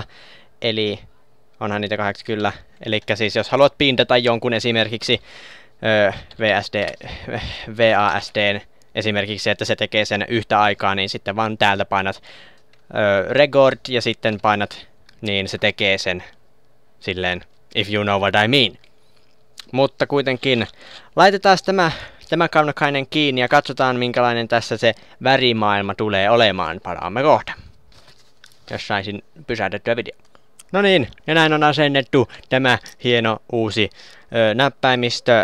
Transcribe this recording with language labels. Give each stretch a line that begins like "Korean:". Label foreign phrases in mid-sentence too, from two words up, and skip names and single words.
Finnish: Eli onhan niitä 8 kyllä. Eli siis jos haluat pintata jonkun esimerkiksi VASDn esimerkiksi, että se tekee sen yhtä aikaa, niin sitten vaan täältä painat record ja sitten painat, niin se tekee sen silleen,
English: if you know what I mean.
Finnish: Mutta kuitenkin laitetaan tämä kaunokkainen kiinni ja katsotaan minkälainen tässä se värimaailma tulee olemaan. Palaamme kohta, jos saisin pysäytettyä video. No niin, ja näin on asennettu tämä hieno uusi näppäimistö.